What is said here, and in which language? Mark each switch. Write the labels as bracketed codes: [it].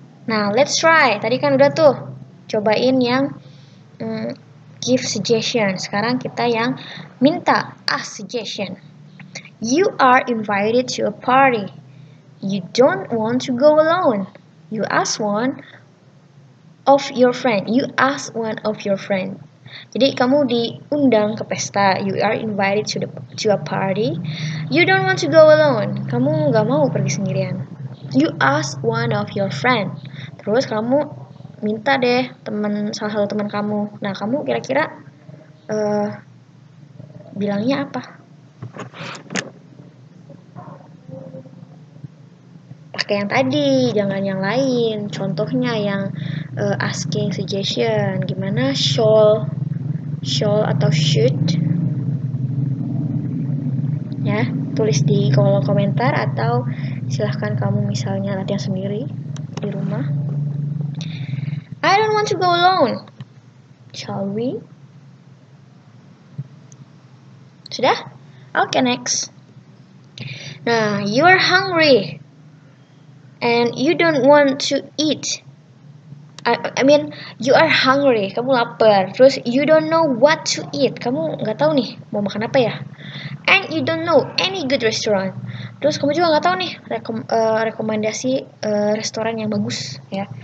[id] Nah, [en] let's try. [id] Tadi kan udah tuh cobain yang give suggestion. Sekarang kita yang minta ask suggestion. [en] You are invited to a party. You don't want to go alone. You ask one of your friend. You ask one of your friend. [id] Jadi kamu diundang ke pesta. [en] You are invited to a party. You don't want to go alone. [id] Kamu nggak mau pergi sendirian. [en] You ask one of your friend. [id] Terus kamu minta deh salah satu teman kamu. Nah, kamu kira-kira bilangnya apa? Pakai yang tadi, jangan yang lain. Contohnya yang asking suggestion. Gimana? [en] Shall atau should? [id] Ya, tulis di kolom komentar atau silahkan kamu misalnya latihan sendiri di rumah. [en] I don't want to go alone. Shall we? [id] Sudah? [en] Okay, next. Nah, you are hungry and you don't want to eat. I mean, you are hungry, [id] kamu lapar. Terus [en] you don't know what to eat. [id] Kamu nggak tahu nih mau makan apa ya. [en] And you don't know any good restaurant. [id] Terus kamu juga nggak tahu nih rekomendasi restoran yang bagus ya.